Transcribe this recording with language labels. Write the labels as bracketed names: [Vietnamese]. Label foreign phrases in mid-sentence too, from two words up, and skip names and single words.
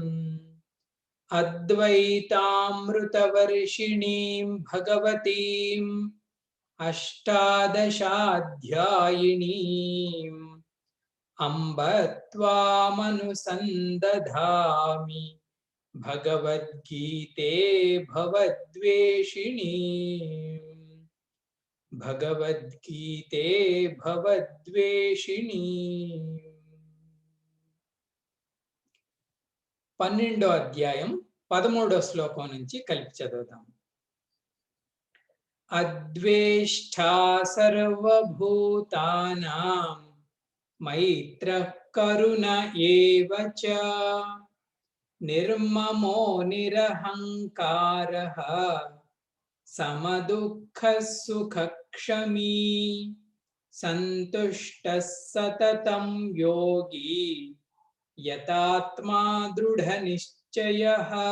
[Sanskrit] अद्वैतामृतवर्षिणीं भगवतीम् अष्टादशाध्यायिनीम् अम्ब त्वामनुसन्दधामि भगवद्गीते भवद्वेषिणी भगवद्गीते भवद्वेषिणी। [Telugu] 12వ అధ్యాయం 13వ శ్లోకం నుంచి కలిపి చదువుదాం. [Sanskrit] అద్వేష్టా సర్వభూతానాం మైత్రః కరుణ ఏవ చ నిర్మమో నిరహంకారః సమదుఃఖః సుఖక్షమీ సంతుష్టः సతతం యోగి యతాత్మా దృఢనిశ్చయః